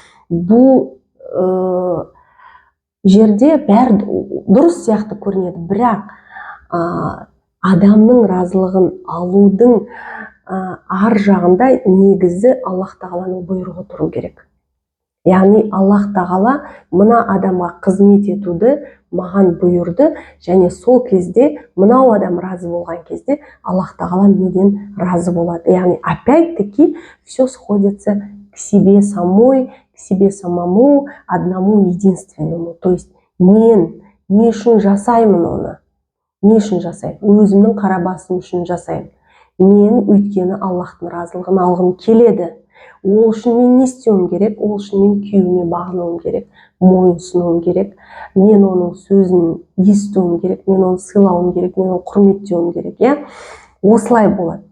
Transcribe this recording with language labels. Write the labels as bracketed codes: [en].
[kk] Бұл жерде бәрі дұрыс сияқты көрінеді, бірақ адамның разылығын алудың ар жағында негізі Аллах тағаланың бұйрығы тұру керек. Яғни Аллах тағала мына адамға қызмет етуді маған бұйырды, және сол кезде мынау адам разы болған кезде Аллах тағала менен разы болады. [ru] Яғни опять-таки все сходится к себе самой, к себе самому, одному единственному. То есть [kk] мен не үшін жасаймын оны? Не үшін жасаймын? Өзімнің қара басым үшін жасаймын. Мен өйткені Аллахтың разылығын алғым келеді. Ол үшін мен не істеуім керек? Ол үшін мен күйеуіме бағынуым керек, мойынсынуым керек, мен оның сөзін естуім керек, мен оны сыйлауым керек, мен оны құрметтеуім керек. Осылай болады.